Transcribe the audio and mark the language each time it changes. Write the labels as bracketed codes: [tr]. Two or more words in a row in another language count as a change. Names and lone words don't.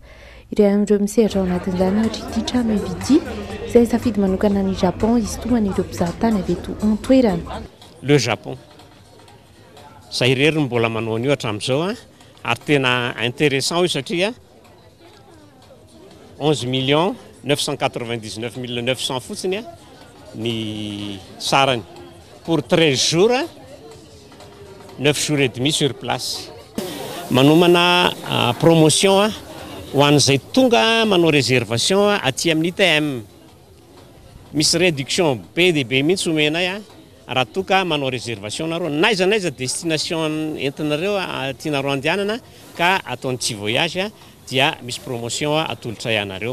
[mg] Ireo amin'ireo misehatra ao anatin'izany ohatra ity trano Evity izay safidy manokana ny Japon isintoman'ireo mpizahantany avy eto an-toerana. Le Japon zay irery mbola manao an'io hatramin'izao ary tena intéressant io satria 11 999 900 fotsiny ny sarany [fr] pour 13 jours 9 jours et demi sur place. [mg] Manomana promotion ho an'izay tonga manao réservation aty amin'ny ITM. Misy réduction be dia be mihitsy omenay raha toka manao réservation nareo naiza destination entinareo tianareo andehanana ka ataony tsy voyage dia misy promotion atolotra ianareo.